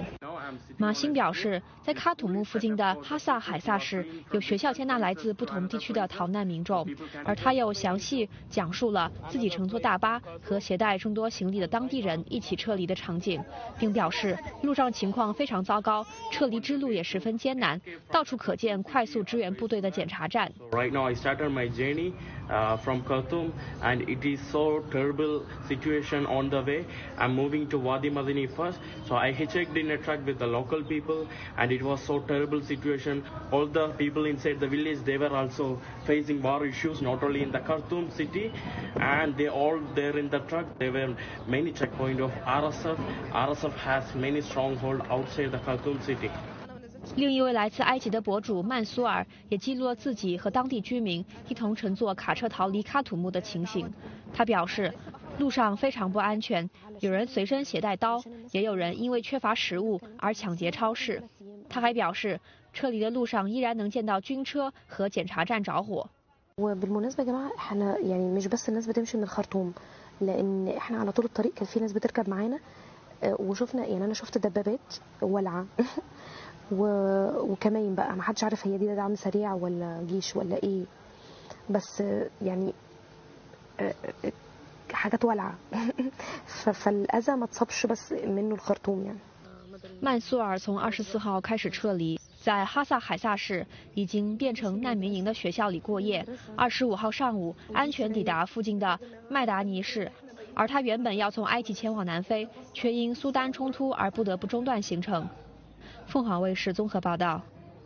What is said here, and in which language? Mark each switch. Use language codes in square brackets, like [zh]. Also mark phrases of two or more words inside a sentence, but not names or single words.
[zh] 马欣表示，在喀土穆附近的哈萨海萨市，有学校接纳来自不同地区的逃难民众，而他又详细讲述了自己乘坐大巴和携带众多行李的当地人一起撤离的场景，并表示路上情况非常糟糕，撤离之路也十分艰难，到处可见快速支援部队的检查站。 [en] Right now I started my journey from Khartoum, and it is so terrible situation on the way. I'm moving to Wadi Madani first, so I hitchhiked in a truck with the local people, and it was so terrible situation. All the people inside the village, they were also facing war issues, not only in the Khartoum city, and they all there in the truck. There were many checkpoints of RSF. RSF has many strongholds outside the Khartoum city. [zh] 另一位来自埃及的博主曼苏尔也记录了自己和当地居民一同乘坐卡车逃离喀土穆的情形。他表示，路上非常不安全，有人随身携带刀，也有人因为缺乏食物而抢劫超市。他还表示，撤离的路上依然能见到军车和检查站着火。 [ar] وبالمناسبة يا جماعة احنا يعني مش بس الناس بتمشي من الخرطوم، لأن احنا على طول الطريق كان في ناس بتركب معانا وشفنا يعني أنا شفت دبابات ولعة وكمان بقى ما حدش عارف هي دي دعم سريع ولا جيش ولا ايه، بس يعني حاجات ولعة فالأذى ما تصابش بس منه الخرطوم يعني。 [zh] 曼苏尔从24号开始撤离，在哈萨海萨市已经变成难民营的学校里过夜。25号上午安全抵达附近的麦达尼市，而他原本要从埃及前往南非，却因苏丹冲突而不得不中断行程。凤凰卫视综合报道。